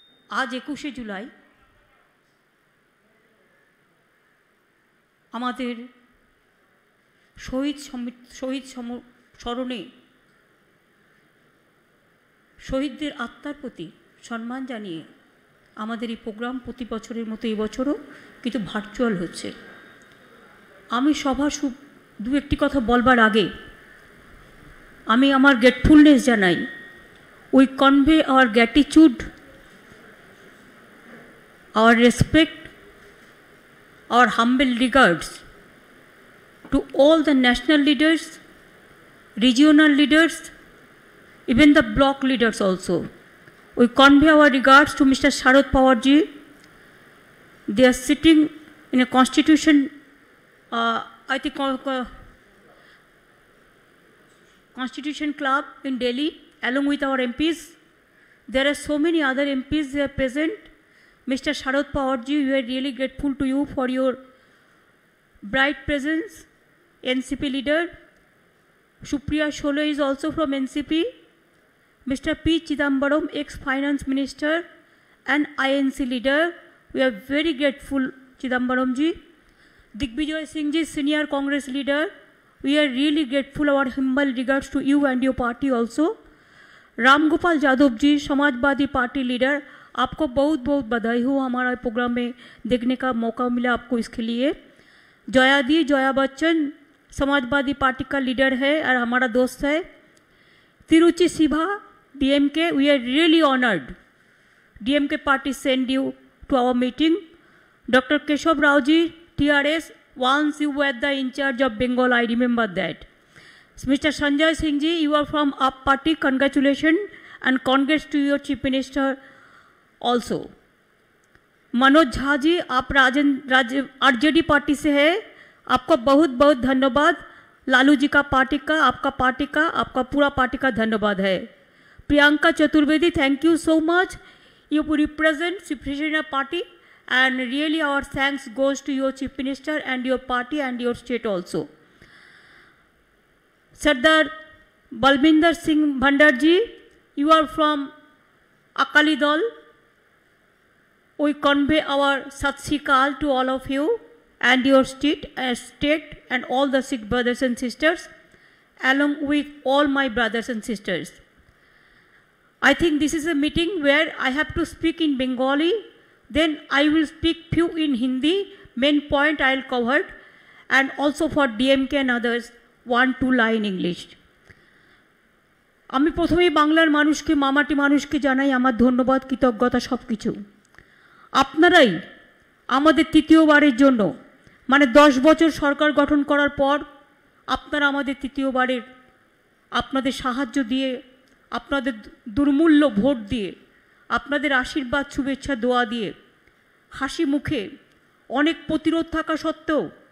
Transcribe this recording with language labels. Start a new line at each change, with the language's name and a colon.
Bangla: আজ 21শে জুলাই আমাদের শহীদ স্মরণে শহীদদের আত্মার প্রতি সম্মান জানিয়ে আমাদের এই প্রোগ্রাম প্রতি বছরের মতো এই বছরও কিন্তু ভার্চুয়াল হচ্ছে। আমি সভা দু একটি কথা বলবার আগে আমি আমার গ্রেটফুলনেস জানাই।
English: We convey our gratitude, our respect, our humble regards to all the national leaders, regional leaders, even the block leaders also. We convey our regards to Mr. Sharad Pawar ji. They are sitting in a constitution, I think, Constitution Club in Delhi, along with our MPs. There are so many other MPs they are present. Mr. Sharad Pawar ji, we are really grateful to you for your bright presence. NCP leader Supriya Shole is also from NCP. Mr. P. Chidambaram, ex-finance minister and INC leader. We are very grateful, Chidambaram ji. Digvijay Singh ji, senior Congress leader. We are really grateful. Our humble regards to you and your party also.
Hindi: Ramgopal Yadav ji, Samajwadi party leader, आपको बहुत बहुत बधाई हो, हमारा programme में देखने का मौका मिला आपको, इसके लिए। जया बच्चन समाजवादी पार्टी का लीडर है और हमारा दोस्त है।
English: Tiruchi Siva, DMK, we are really honored. DMK party send you to our meeting. Dr. Keshav Rao ji, TRS, once you were the in charge of Bengal, I remember that. Mr. Sanjay Singh ji, you are from UP party, congratulations and congrats to your chief minister also.
Hindi: Manoj Jha ji, आप RJD party से है, आपका बहुत बहुत धन्यवाद। लालू जी का party का, आपका पार्टी का, आपका पूरा पार्टी का धन्यवाद है।
English: Priyanka Chaturvedi, thank you so much, you represent Chief Minister party and really our thanks goes to your Chief Minister and your party and your state also. Sardar Balbinder Singh Bhandar ji, you are from Akali Dal. We convey our Sat Sri Akal to all of you and your state and all the Sikh brothers and sisters, along with all my brothers and sisters. I think this is a meeting where I have to speak in Bengali, then I will speak few in Hindi, main point I will cover, and also for DMK and others, 1-2 line English.
Bangla: আমি প্রথমেই বাংলার মানুষকে, মামাটি মানুষকে জানাই আমার ধন্যবাদ, কৃতজ্ঞতা সব কিছু। আপনারাই আমাদের তৃতীয়বারের জন্য, মানে 10 বছর সরকার গঠন করার পর আপনারা আমাদের তৃতীয়বারের আপনাদের সাহায্য দিয়ে, আপনাদের দুর্মূল্য ভোট দিয়ে, আপনাদের আশীর্বাদ, শুভেচ্ছা, দোয়া দিয়ে, হাসি মুখে, অনেক প্রতিরোধ থাকা সত্ত্বেও,